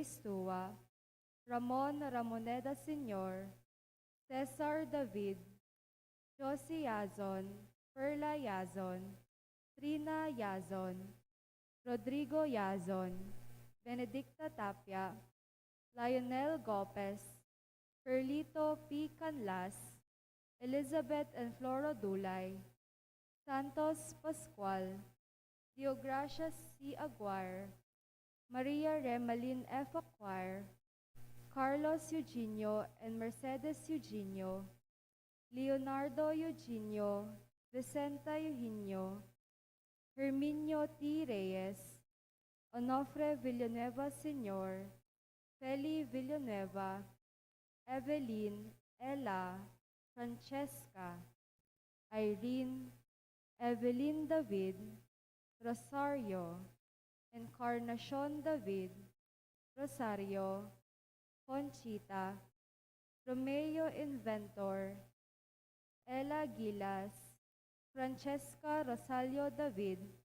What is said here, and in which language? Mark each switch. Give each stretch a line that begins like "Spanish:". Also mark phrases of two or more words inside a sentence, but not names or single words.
English: Stua, Ramon Ramoneda Sr., Cesar David, Josie Yazon, Perla Yazon, Trina Yazon, Rodrigo Yazon, Benedicta Tapia, Lionel Gopez, Perlito P. Canlas, Elizabeth and Floro Dulay, Santos Pascual, Deogracia C. Aguirre, Maria Remalin F. Acquire, Carlos Eugenio and Mercedes Eugenio, Leonardo Eugenio, Vicenta Eugenio, Herminio T. Reyes, Onofre Villanueva Sr., Feli Villanueva, Evelyn, Ella, Francesca, Irene, Evelyn David, Rosario, Encarnacion David, Rosario, Conchita, Romeo Inventor, Ella Gilas, Francesca Rosalio David,